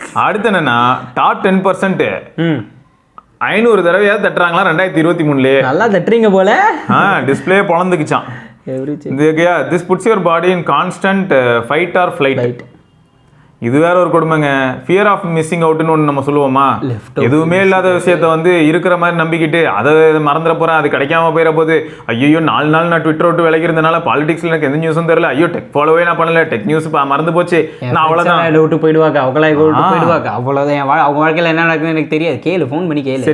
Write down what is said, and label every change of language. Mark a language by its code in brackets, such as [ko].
[ta] அடுத்து என்னன்னா, டாப் 10% 500 தடவையாவது தட்டுறாங்களா 2023லயே. நல்லா தட்டுறீங்க போல. Display பொழந்துக்குச்சான். [en] This puts your body in constant fight or flight. [ta] இது வேற ஒரு கொடுமைங்க. ஃபியர் ஆஃப் மிஸ்ஸிங் அவுட்னு ஒன்று நம்ம சொல்லுவோமா, எதுவுமே இல்லாத விஷயத்த வந்து இருக்கிற மாதிரி நம்பிக்கிட்டு அதை மறந்துட போகிறேன், அது கிடைக்காம போயிட போது, ஐயோ 4 நாள் நான் ட்விட்டர் விட்டு விளைக்கிறதுனால பாலிடிக்ஸில் எனக்கு எந்த நியூஸும் தெரியல, ஐயோ டெக் ஃபாலோவே நான் பண்ணல, டெக் நியூஸ் மறந்து போச்சு, நான் அவ்வளோதான் விட்டு போயிடுவாங்க, போயிடுவாங்க, அவ்வளோதான். அவங்க வாழ்க்கையில் என்ன நடக்குதுன்னு எனக்கு தெரியாது, கேளு, ஃபோன் பண்ணி கேளு.